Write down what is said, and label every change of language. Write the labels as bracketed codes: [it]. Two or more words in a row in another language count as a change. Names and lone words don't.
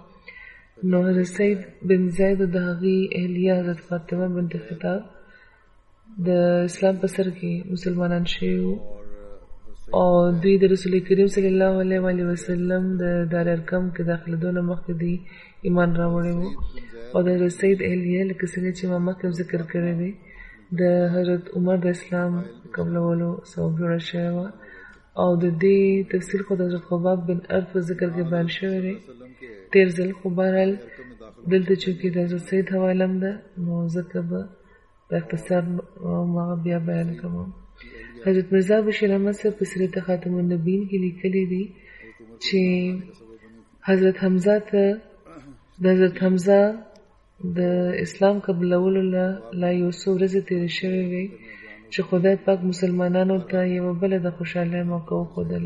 [ps] نو حضرت سید بن زید د هغې اهلیه حضرت فاطمه بنت خطاب د اسلام په سر کې مسلمانان شوي وو او دوی د رسول کریم [ar] صلی الله علیه وسلم [ps] د دار ارقم کې داخلېدو نه مخکې دوی ایمان راوړی وو. او د حضرت سید اهلیه لکه څنګه چې ما مخکې ذکر کړی دی د حضرت عمر د اسلام قبلولو سبب جوړه شوې وه. او د دې تفصیل خو د حضرت خباب بن ارد په ذکر کې بیان شوی دی تیر ځل. خو بهرحال دلته چونکې د حضرت سید حواله هم ده نو ځکه به په اختصار ما بیا بیان کوم. حضرت مرزا بشیر احمد صاحب په سیرت خاتم النبیین کې لیکلی دي چې حضرت حمزه ته د حضرت حمزه د اسلام قبلولو لا یو څو ورځې تېرې شوې وې چې خدای پاک مسلمانانو ته یوه بله د خوشحالۍ موقع وښودله.